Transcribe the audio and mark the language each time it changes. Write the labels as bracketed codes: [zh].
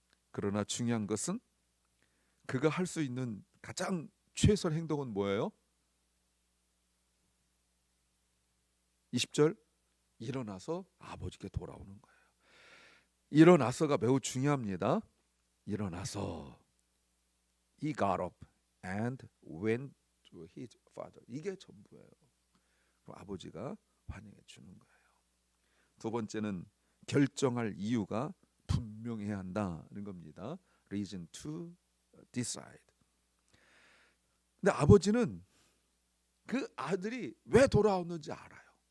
[ko] 그러나 중요한 것은 그가 할 수 있는 가장 최선의 행동은 뭐예요? 20절, 일어나서 아버지께 돌아오는 거예요. 일어나서가 매우 중요합니다. 일어나서 [en] he got up and went to his father. [ko] 이게 전부예요. 그럼 아버지가 환영해 주는 거예요. 두 번째는 결정할 이유가 분명해야 한다는 겁니다. [en] Reason to decide. [ko] 근데 아버지는 그 아들이 왜 돌아왔는지 알아요.